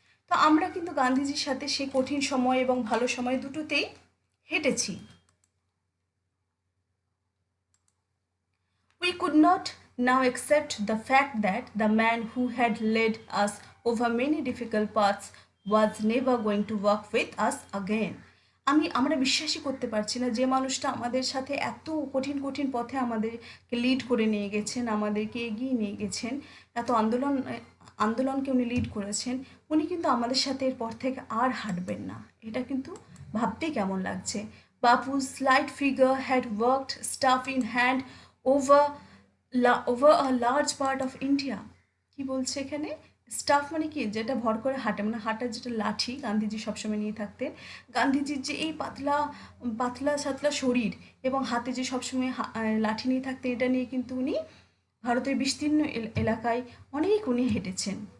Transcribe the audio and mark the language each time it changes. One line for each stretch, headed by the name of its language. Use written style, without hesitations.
Bangla: তো আমরা কিন্তু গান্ধীজির সাথে সেই কঠিন সময় এবং ভালো সময় দুটোতেই হেঁটেছি।
English: We could not now accept the fact that the man who had led us over many difficult paths was never going to work with us again.
Bangla: আমরা বিশ্বাসই করতে পারছি না যে মানুষটা আমাদের সাথে এত কঠিন কঠিন পথে আমাদেরকে লিড করে নিয়ে গেছেন, আমাদেরকে এগিয়ে নিয়ে গেছেন, এত আন্দোলনকে উনি লিড করেছেন, উনি কিন্তু আমাদের সাথে এরপর থেকে আর হাঁটবেন না। এটা কিন্তু ভাবতেই কেমন লাগছে।
English: Bapu's slight figure had worked staff in hand over a large part of India.
Bangla: কি বলছে এখানে? স্টাফ মানে কি, যেটা ভর করে হাঁটে, মানে হাঁটার যেটা লাঠি গান্ধীজি সবসময় নিয়ে থাকতেন। গান্ধীজির যে এই পাতলা পাতলা সাতলা শরীর এবং হাতে যে সবসময় লাঠি নিয়ে থাকতেন, এটা নিয়ে কিন্তু উনি ভারতের বিস্তীর্ণ এলাকায় অনেক উনি হেঁটেছেন।